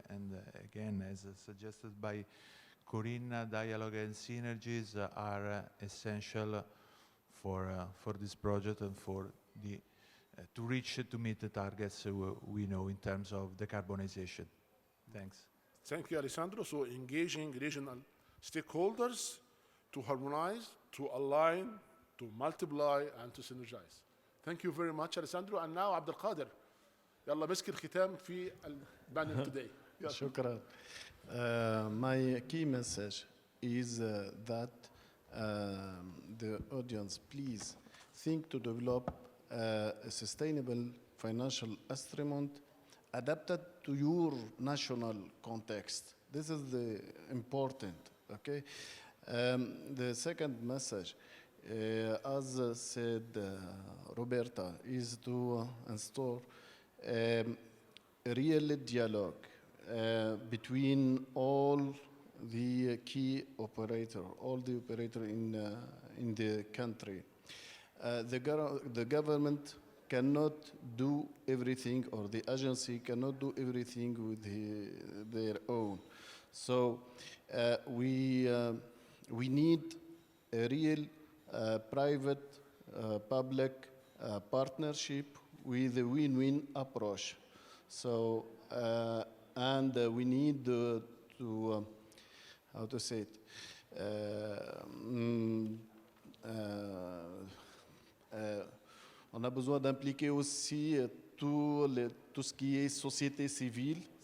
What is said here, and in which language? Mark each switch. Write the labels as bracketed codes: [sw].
[en] And again, as suggested by Corinna, dialogue and synergies are essential for this project and for the to meet the targets we know in terms of decarbonization. Thanks. Thank you, Alessandro. So engaging regional stakeholders to harmonize, to align, to multiply, and to synergize. Thank you very much, Alessandro. And now, Abdul Qadir. [ar] يلا مسك الختام في البانل [en] today. [ar] شكرا. [en] My key message is that the audience, please think to develop a sustainable financial instrument adapted to your national context. This is the important, okay? The second message, as said Roberta, is to install a real dialogue between all the key operators, all the operators in the country. The government cannot do everything, or the agency cannot do everything with their own. So we need a real private-public partnership with a win-win approach. So, and we need to, how to say it, [fr] on a besoin d'impliquer aussi tout ce qui est société civile